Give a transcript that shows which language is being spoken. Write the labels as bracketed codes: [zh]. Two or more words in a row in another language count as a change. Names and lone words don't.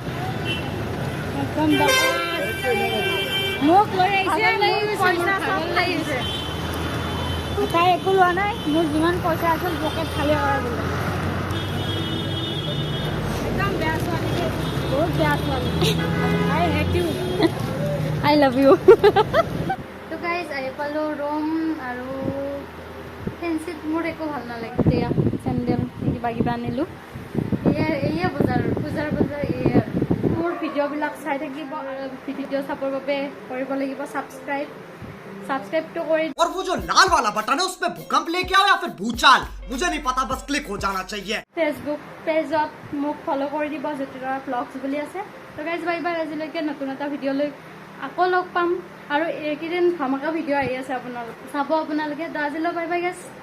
[as] একদম মোক লৈ আহিছে পইচা চব খাই আহিছে তাই একো লোৱা নাই মোৰ যিমান পইচা আছিল পকেট খালী কৰা বোলে একদম বেয়া ছোৱালী বহুত বেয়া ছোৱালী [en] I hate you I love you [as] তো গাইজ আহি পালোঁ ৰুম আৰু ফেঞ্চিত মোৰ একো ভাল নালাগে এতিয়া চেণ্ডেল কিবা কিবা আনিলোঁ এয়ে বজাৰ পূজাৰ বজাৰ এয়ে আৰু মোৰ ভিডিঅ'বিলাক চাই থাকিব ভিডিঅ' চাবৰ বাবে কৰিব লাগিব [hi] सब्सक्राइब तो कोई और वो जो लाल वाला बटन है उसमें भूकंप लेके आओ या फिर भूचाल मुझे नहीं पता बस क्लिक हो जाना चाहिए [as] फेसबुक पेजत মোক ফলো কৰি দিব জেতুৰা ব্লগছ বুলি আছে তো গাইজ [en] bye bye [as] আজিলৈকে নতুন এটা ভিডিঅ' লৈ আকৌ লগ পাম আৰু এইকেইদিন ধামাকা ভিডিঅ' আহি আছে আপোনালোকে চাব আপোনালোকে তো আজিলৈ [en] bye bye [as] গাইজ